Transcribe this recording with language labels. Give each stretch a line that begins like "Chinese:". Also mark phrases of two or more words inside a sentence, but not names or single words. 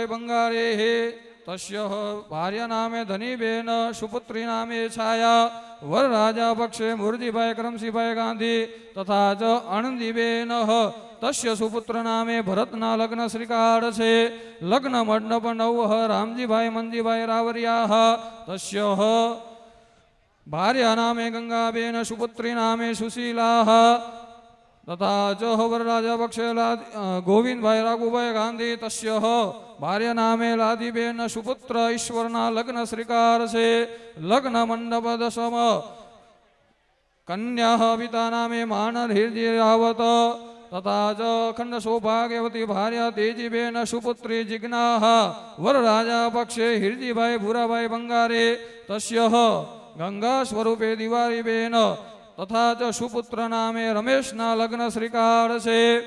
Gujarati: બંગારે તસ્ય ભાર્યા નામે ધનીબેન સુપુત્રી નામે છાયા વરરાજા પક્ષે મુરજીભાઈ કરમસિંહભાઈ ગાંધી તથા ચ આનંદીબેન તસ્ય સુપુત્ર નામે ભરતના લગ્ન શ્રીકાર સે લગ્ન મંડપ 9 રામજીભાઈ મંજીભાઈ રાવરિયા તસ્ય ભાર્યા નામે ગંગાબેન સુપુત્રી નામે સુશીલા તથા ચ વરરાજા પક્ષે ગોવિંદભાઈ રાઘુભાઈ ગાંધી તસ્ય ભાર્ય નામે લાદીબેન સુપુત્ર ઈશ્વરના લગ્ન શ્રીકાર છે. લગ્ન મંડપ દશમ કન્યા પિતા નામે માનર હિરજી રાવત તથા ચ અખંડ સૌભાગ્યવતી ભાર્યા તેજીબેન સુપુત્રી જિજ્ઞા વરરાજા પક્ષે હિરજીભાઈ ભૂરાભાઈ બંગારે તસ્ય ગંગા સ્વરૂપે દિવારીબેન તથા ચ સુપુત્ર નામે રમેશના લગ્ન શ્રીકાર છે.